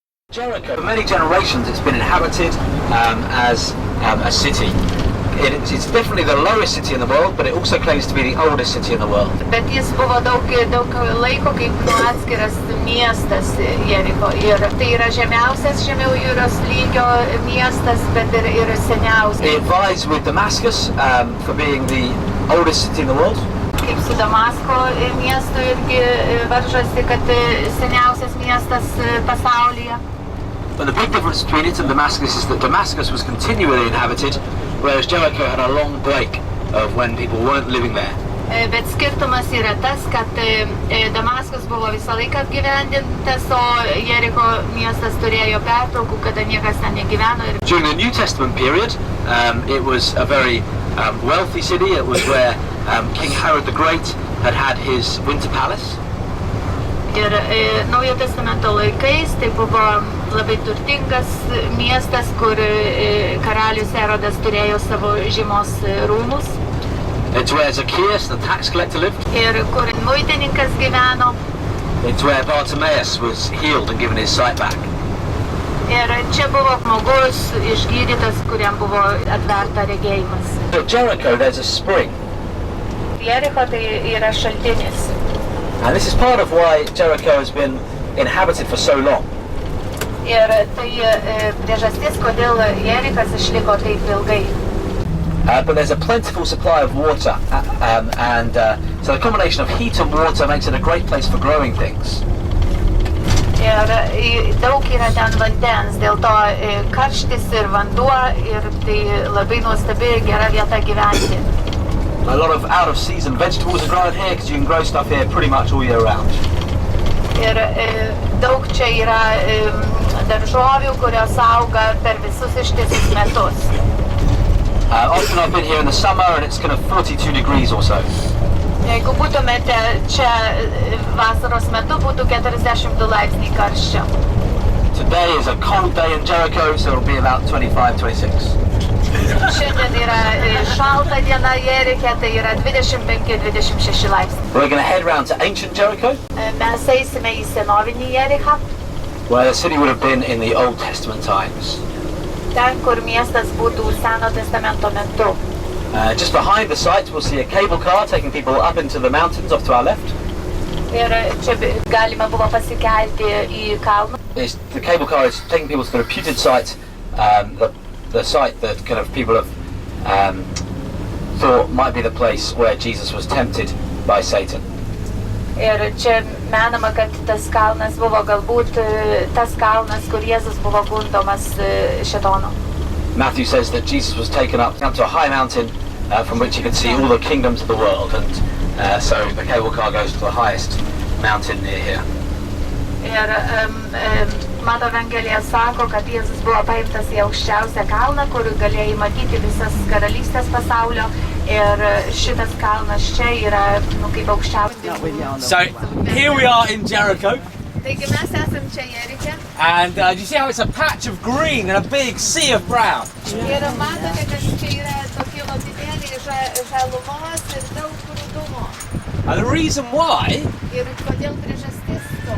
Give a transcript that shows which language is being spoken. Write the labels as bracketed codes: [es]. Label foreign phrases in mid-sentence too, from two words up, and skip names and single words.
[en] Jericho, for many generations it's been inhabited as a city. It's definitely the lowest city in the world, but it also claims to be the oldest city in the world. [lt] Bet jis buvo daug laiko kaip atskiras miestas Jericho. Ir tai yra žemiausias žemiau jūros lygio miestas, bet ir seniausias. [en] It vies with Damascus for being the oldest city in the world. [lt] Kaip su Damasko miestu irgi varžosi, kad seniausias miestas pasaulyje. [en] But the big difference between it and Damascus is that Damascus was continually inhabited, whereas Jericho had a long break of when people weren't living there. [lt] Bet skirtumas yra tas, kad Damaskas buvo visą laiką apgyvendintas, o Jericho miestas turėjo pertraukų, kada niekas ten negyveno. [en] During the New Testament period, it was a very wealthy city. It was where King Herod the Great had his winter palace. [lt] Ir Naujo testamento laikais tai buvo labai turtingas miestas, kur karalius Herodas turėjo savo žiemos rūmus. [en] It's where Zacchaeus, the tax collector, lived. [lt] Ir kur muitininkas gyveno. [en] It's where Bartimaeus was healed and given his sight back. [lt] Ir čia buvo žmogus išgydytas, kuriam buvo atverta regėjimas. [en] At Jericho there's a spring. [lt] Jericho tai yra šaltinis. [en] And this is part of why Jericho has been inhabited for so long. [lt] Ir tai priežastis, kodėl Jerichas išliko taip ilgai. [en] But there's a plentiful supply of water, so the combination of heat and water makes it a great place for growing things. [lt] Ir daug yra ten vandens, dėl to karštis ir vanduo, ir tai labai nuostabi gera vieta gyventi. [en] A lot of out-of-season vegetables are grown here because you can grow stuff here pretty much all year round. [lt] Ir daug čia yra daržovių, kurios auga per visus ištisus metus. [en] Often I've been here in the summer and it's kind of 42 degrees or so. [lt] Jeigu būtumėte čia vasaros metu, būtų 42 laipsniai karščio. [en] Today is a cold day in Jericho, so it'll be about 25, 26. [lt] Šiandien yra šalta diena Jeriche, tai yra 25-26 laipsniai. [en] We're going to head round to ancient Jericho. [lt] Mes eisime į senovinį Jerichą. [en] Where the city would have been in the Old Testament times. [lt] Ten, kur miestas būtų Seno testamento metu. [en] Just behind the site we'll see a cable car taking people up into the mountains off to our left. [lt] Ir čia galima buvo pasikelti į kalną. [en] The cable car is taking people to the reputed site, the site that kind of people have thought might be the place where Jesus was tempted by Satan. [lt] Ir čia menama, kad tas kalnas buvo galbūt tas kalnas, kur Jėzus buvo gundomas šėtono. [en] Matthew says that Jesus was taken up to a high mountain from which he could see all the kingdoms of the world, and so the cable car goes to the highest mountain near here. [lt] Ir Mato Evangelija sako, kad Jėzus buvo paimtas į aukščiausią kalną, kur galėjai matyti visas karalystės pasaulio, ir šitas kalnas čia yra kaip aukščiausias. [en] So here we are in Jericho. [lt] Taigi mes esam čia Jeriche. [en] And do you see how it's a patch of green and a big sea of brown? [lt] Ir matote, kad čia yra tokie lopinėliai žalumos ir daug rudumo. [en] And the reason why [lt] Ir kodėl priežastis to?